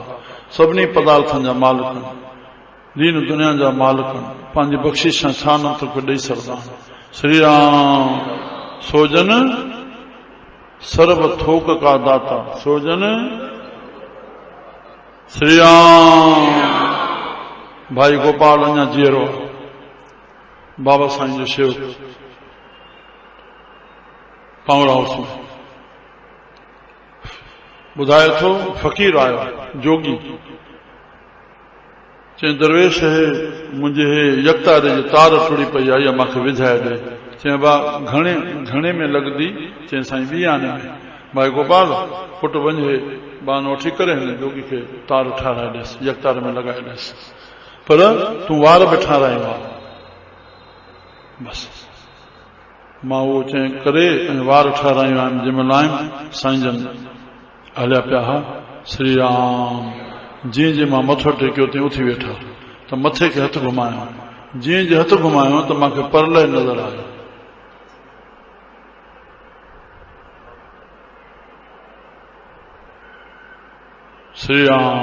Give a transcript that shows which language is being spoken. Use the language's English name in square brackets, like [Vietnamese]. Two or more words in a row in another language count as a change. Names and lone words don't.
[Sindhi] सभिनी पदार्थनि जा मालिक, दीन दुनिया जा मालिक, पंहिंजी बख़्शिश सां छा न तोखे ॾेई सघंदा। श्री राम। [Punjabi] सोजन सर्व थोक का दाता, सोजन श्री राम। [Sindhi] भाई गोपाल अञा जीअरो, बाबा साईं जो शेवक, पावड़ा हाउस में ॿुधाए थो, फ़क़ीर आयो जोगी, चई दरवेश है मुंहिंजे हे यकतारे जी तार टुड़ी पई आहे, इहा मूंखे विझाए ॾे। चई बा घणे घणे में लॻंदी? चई साईं 20 आने में। भाई गोपाल पुट वञ, हे बान वठी करे हिन जोगी खे तार ठाराए ॾेसि, यकतारे में लॻाए ॾेसि, पर तूं वार बि ठाराईंदा। बस मां उहो चई करे ऐं वार ठारायूं आहिनि। जंहिंमहिल आयुमि साईं जन हलिया पिया हा। श्री राम। जीअं जीअं मां मथो टेकियो तीअं उथी वेठा, त मथे खे हथ घुमायो। जीअं जीअं हथ घुमायो त मूंखे परलय नज़र आयो। श्री राम।